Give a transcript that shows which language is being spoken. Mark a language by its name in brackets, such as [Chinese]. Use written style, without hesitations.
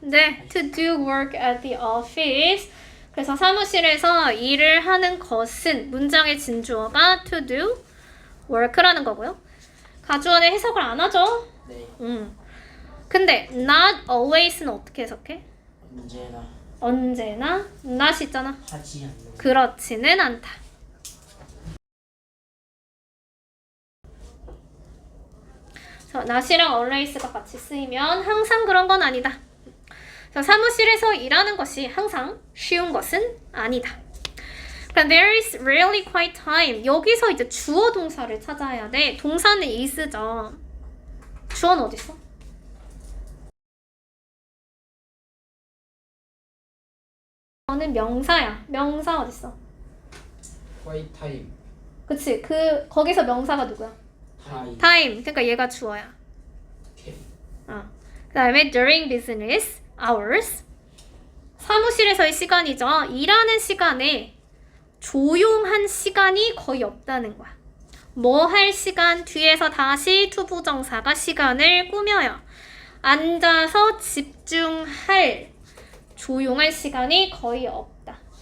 [English] 네, to do work at the office. [Korean] 그래서 사무실에서 일을 하는 것은 문장의 진주어가 [English] to do work [Korean] 라는 거고요. 가주어는 해석을 안 하죠. 네. 근데 not always는 어떻게 해석해? 언제나 언제나 not 있잖아. 하지 않는 그렇지는 않다. not이랑 always가 같이 쓰이면 항상 그런 건 아니다. 사무실에서 일하는 것이 항상 쉬운 것은 아니다. 그럼 [English] there is rarely quite time. [Korean] 여기서 이제 주어 동사를 찾아야 돼. 동사는 is죠. 주어는 어디 있어? 저는 명사야. 명사 어디 있어? [English] quite time. [Korean] 그치. 거기서 명사가 누구야? 타임 time. 그러니까 얘가 주어야. 그다음에 [English] during business hours. [Korean] 사무실에서의 시간이죠. 일하는 시간에 조용한 시간이 거의 없다는 거야. 뭐 할 시간? 뒤에서 다시 투부정사가 시간을 꾸며요. 앉아서 집중할 조용할 시간이 거의 없다.